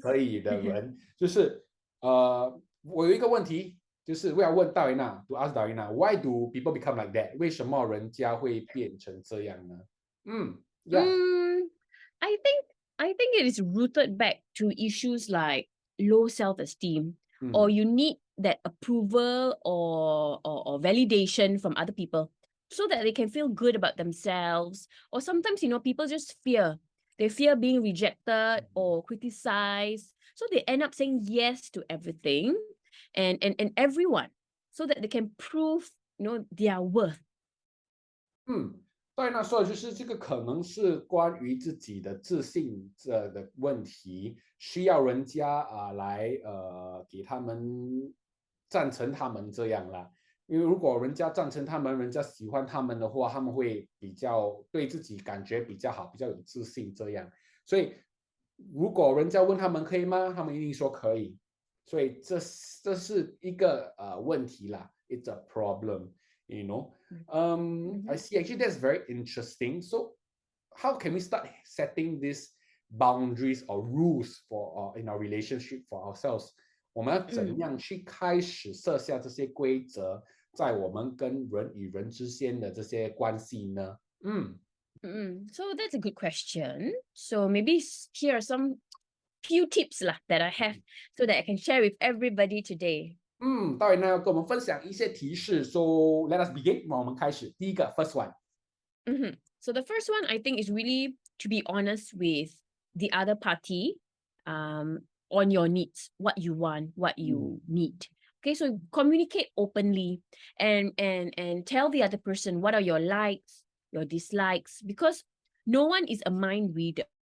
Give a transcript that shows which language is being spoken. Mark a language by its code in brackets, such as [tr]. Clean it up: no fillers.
[zh] 可以的人，就是我有一个问题，就是我要问大维娜 ， [en] to ask [zh] 大维娜 ， [en] why do people become like that？ [zh] 为什么人家会变成这样呢？Yeah. [en] I think it is rooted back to issues like low self-esteem, or you need that approval or validation from other people so that they can feel good about themselves. Or sometimes, people just fear. They fear being rejected or criticized. So they end up saying yes to everything and everyone so that they can prove, their worth. [zh] 戴娜说的就是这个可能是关于自己的自信的问题，需要人家来给他们赞成他们这样啦。因为如果人家赞成他们，人家喜欢他们的话，他们会比较对自己感觉比较好，比较有自信这样。所以如果人家问他们可以吗，他们一定说可以。所以这是一个问题啦 ， [en] it's a problem, you know. I see. Actually, that's very interesting. So, how can we start setting these boundaries or rules for in our relationship for ourselves? [zh] 我们要怎样去开始设下这些规则，在我们跟人与人之间的这些关系呢？ [en] So that's a good question. So maybe here are some few tips lah that I have so that I can share with everybody today. [zh] 当然呢，要跟我们分享一些提示。 [en] So let us begin. [zh] 我们开始第一个 [en] first one. So the first one I think is really to be honest with the other party on your needs, what you want, what you need. Okay, so communicate openly and tell the other person what are your likes, your dislikes, because no one is a mind reader.